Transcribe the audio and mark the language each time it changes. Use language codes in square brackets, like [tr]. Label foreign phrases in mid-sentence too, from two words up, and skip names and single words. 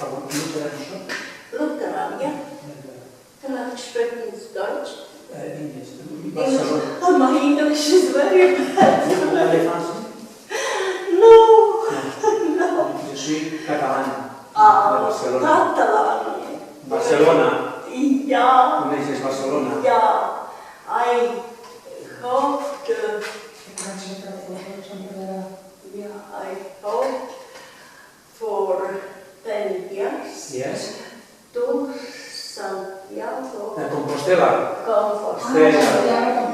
[de] Lutheran, ja. Vielleicht sprechen Sie Deutsch? [en] English. Oh, my English is very bad. No. No. [fr] Je suis catalan. [en] Catalan. Barcelona. [ca] Ja. Coneixes Barcelona? Ja. [en] I hoped, I hoped for 10 years. Yes. To Santiago. Compostela. Compostela.